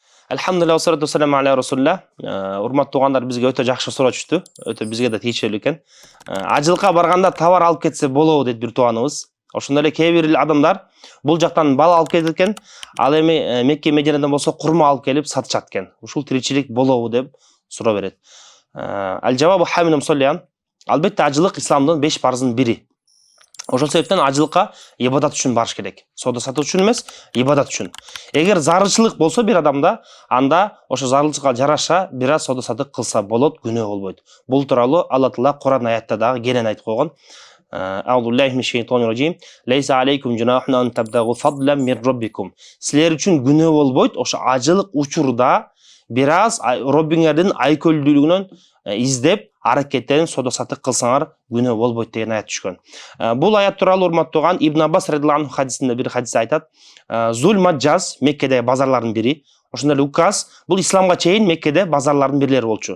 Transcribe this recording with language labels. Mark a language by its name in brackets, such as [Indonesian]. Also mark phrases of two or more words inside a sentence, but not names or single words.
[Arabic] الحمد لله والصلاة والسلام على رسول الله. [Kyrgyz] Урматтуу туугандар, бизге өтө жакшы суроо түштү. Өтө бизге да тийиштүү экен. Ажылыкка барганда товар алып кетсе болобу дейт бир тууганыбыз. Ошондой эле кээ бир адамдар бул жактан бал алып кетет экен, ал эми Мекке Мединадан болсо курма алып келип сатышат экен. Ушул тиричилик болобу деп суроо берет. [Arabic] الجواب حامدا مصليا. [Kyrgyz] Албетте ажылык исламдын 5 парызынын бири. Ошол себептен ажылыкка ибадат үчүн барыш керек. Соода сатуу үчүн эмес, ибадат үчүн. Эгер зарылчылык болсо бир адамда, анда ошо зарылчылыкка жараша бир аз соода сатуу кылса болот, күнөө болбойт. Бул тууралуу Алла Таала Куран аятта дагы кенен айтып койгон. [Arabic] أعوذ بالله من الشيطان الرجيم ليس عليكم جناح أن تبتغوا فضلا من ربكم. [Kyrgyz] Силер үчүн күнөө болбойт, ошо ажылык учурда бир аз Роббиңердин айкөлдүүлүгүнөн издеп аракеттерин соода сатык кылсаңар күнөө болбойт деген аят түшкөн. Бул аят тууралуу урматтууган Ибн Аббас [Arabic] رضي الله عنه [Kyrgyz] хадисинде бир хадис айтат. Зул Маджаз Меккедеги базарлардын бири. Ошондой эле Указ бул исламга чейин Меккеде базарлардын бирлери болчу.